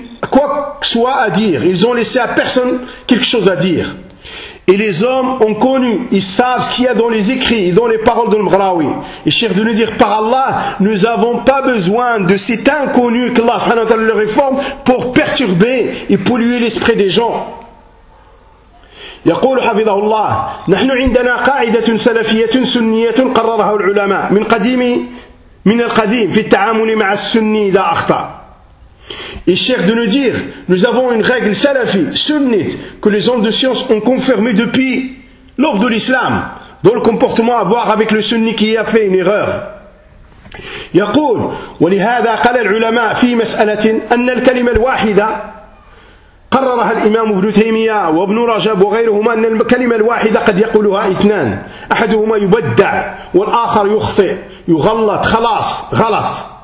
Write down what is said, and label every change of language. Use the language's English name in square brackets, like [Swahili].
[French] quoi que soit à dire ils ont laissé à personne quelque chose à dire Et les hommes ont connu, ils savent ce qu'il y a dans les écrits et dans les paroles de l'Mghraoui. Et Cheikh de nous dire, par Allah, nous n'avons pas besoin de cet inconnu qu'Allah subhanahu wa ta'ala le réforme pour perturber et polluer l'esprit des gens. [Arabic] يقول حفظه الله نحن عندنا قاعدة سلفية سنية قررها العلماء من قديم من القديم في التعامل مع السني إذا أخطأ. [French] Et Cheikh de nous dire, nous avons une règle salafi, sunnite, que les hommes de science ont confirmé depuis l'aube de l'islam, dans le comportement à voir avec le sunni qui a fait une erreur. [Arabic] يقول ولهذا قال العلماء في مسألة أن الكلمة الواحدة قررها الإمام ابن تيمية وابن رجب وغيرهما أن الكلمة الواحدة قد يقولها اثنان أحدهما يبدع والآخر يخطئ يغلط خلاص غلط